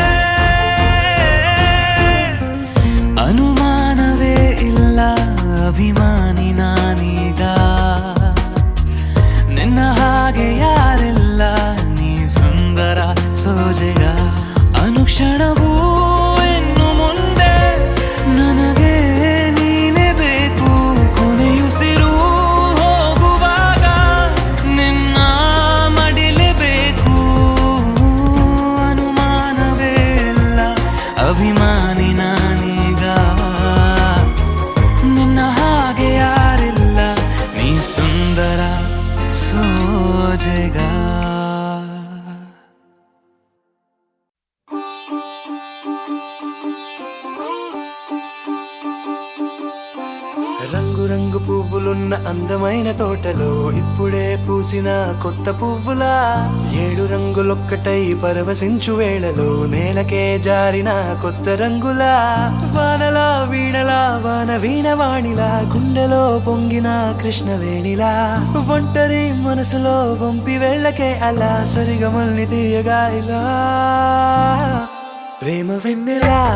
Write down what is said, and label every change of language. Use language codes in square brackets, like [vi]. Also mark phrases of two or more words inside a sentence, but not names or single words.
[kn] ಅನುಮಾನವೇ ಇಲ್ಲ ಅಭಿಮಾನಿ ನಾನೀಗ ನಿನ್ನ ಹಾಗೆ ಯಾರಿಲ್ಲ ನೀ ಸುಂದರ ಸೋಜೆಗ ಅನುಕ್ಷಣವೂ ಇನ್ನು ಮುಂದೆ ನನಗೆ ನೀನೆ ಬೇಕು ಕೊನೆಯುಸಿರು ಹೋಗುವಾಗ ನಿನ್ನ ಮಡಿಲೇಬೇಕು ಅನುಮಾನವೇ ಇಲ್ಲ ಅಭಿಮಾನಿ ನಾನೀಗ ನಿನ್ನ ಹಾಗೆ ಯಾರಿಲ್ಲ ನೀ ಸುಂದರ ಸೋಜೆಗ రంగు [te] రంగు పువ్వులున్న అందమైన తోటలో ఇప్పుడే పూసిన కొత్త పువ్వులా 7 రంగులొక్కటై పరవశించు వేళలో నేలకే జారిన కొత్త రంగులా వానలా వీణలా వాన వీణవాణిలా గుండెలో పొంగిన కృష్ణవేణిలా ఒంటరి మనసులో వంపి వెళ్ళకే అలా సరిగమల్ని తీయగా ఇలా ప్రేమ వెన్నెలా